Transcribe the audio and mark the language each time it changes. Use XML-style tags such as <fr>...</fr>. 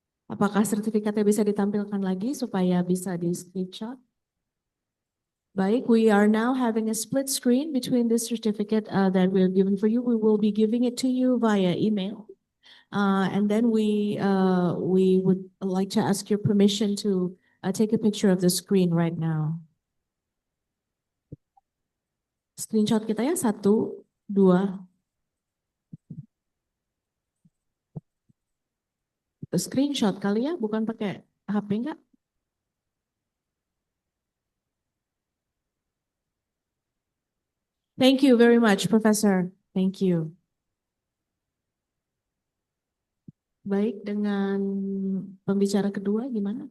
<id>Apakah sertifikatnya bisa ditampilkan lagi supaya bisa di screenshot? Baik,</id> <en>we are now having a split screen between this certificate that we're given for you. We will be giving it to you via email. And then we would like to ask your permission to take a picture of the screen right now.</en> <id>Screenshot kita ya, 1, 2. Screenshot kali ya, bukan pakai HP enggak?</id> <en>Thank you very much, Professor. Thank you.</en> <id>Baik, dengan pembicara kedua gimana?</id>